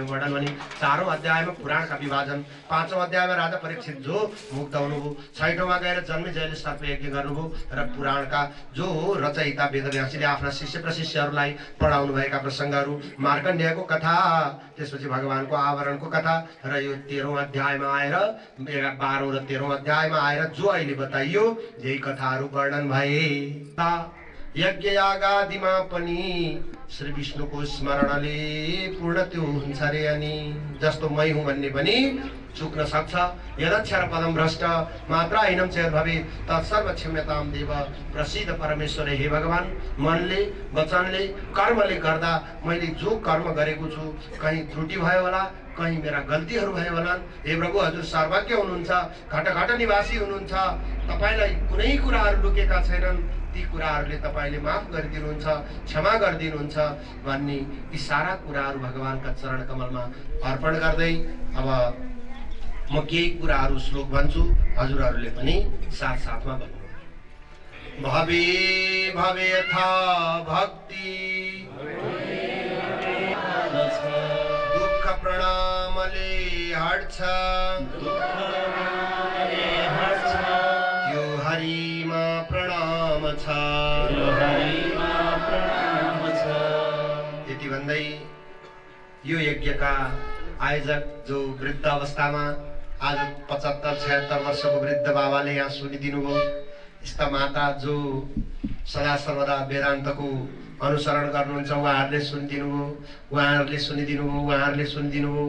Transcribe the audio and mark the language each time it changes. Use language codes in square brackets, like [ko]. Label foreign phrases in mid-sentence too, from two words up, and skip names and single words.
[ne] वर्णन भने 4औं अध्यायमा पुराणका विभाजन, 5औं अध्यायमा राजा परीक्षित जो मुक्त हुनुभयो, 6औँमा गएर जन्मेजयले सर्पयज्ञ गर्नुभयो र पुराणका जो रचयिता वेदव्यासले आफ्ना शिष्य प्रशिष्यहरूलाई पढाउनु भएका प्रसङ्गहरू, मार्कण्डेयको कथा, त्यसपछि भगवानको आवरणको कथा र यो 13औं अध्यायमा आएर 12औं र 13औं अध्यायमा आएर जो अहिले बताइयो यही कथाहरू वर्णन भए। यज्ञ यागादिमा पनि श्री विष्णुको स्मरणले पूर्ण त्यो हुन्छ रे, अनि जस्तो मै हुँ भन्ने पनि चुक्न सक्छ। [sa] यदक्षर पदम भ्रष्ट मात्रा हैनम चेत भवे तत्सर्व क्षम्यताम देव प्रसिद्ध परमेश्वर। [ne] हे भगवान, मनले वचनले कर्मले गर्दा मैले जो कर्म गरेको छु कहीँ त्रुटि भयो होला, कहीँ मेरा गल्तीहरू भयो होला, हे प्रभु हजुर सर्वज्ञ हुनुहुन्छ, घटघट निवासी हुनुहुन्छ, तपाईलाई कुनै कुराहरू लुकेका छैनन्, ती कुराहरूले तपाईले माफ गरिदिनुहुन्छ, क्षमा गरिदिनुहुन्छ भन्ने यी सारा कुराहरू भगवानका चरण कमलमा अर्पण गर्दै अब म केही कुराहरू श्लोक भन्छु, हजुरहरूले पनि साथसाथमा भन्नु। [sa] भवे भवे यथा भक्ति [ne] दुःख प्रणामले हट्छ, त्यो हरिमा प्रणाम छ, यति भन्दै यो यज्ञका आयोजक जो वृद्ध अवस्थामा आज 75-76 वर्षको वृद्ध बाबाले यहाँ सुनिदिनु भयो, यस्ता माता जो सदा सर्वदा वेदान्तको अनुसरण गर्नुहुन्छ उहाँहरूले सुनिदिनु भयो, उहाँहरूले सुनिदिनु भयो, उहाँहरूले सुनिदिनु भयो।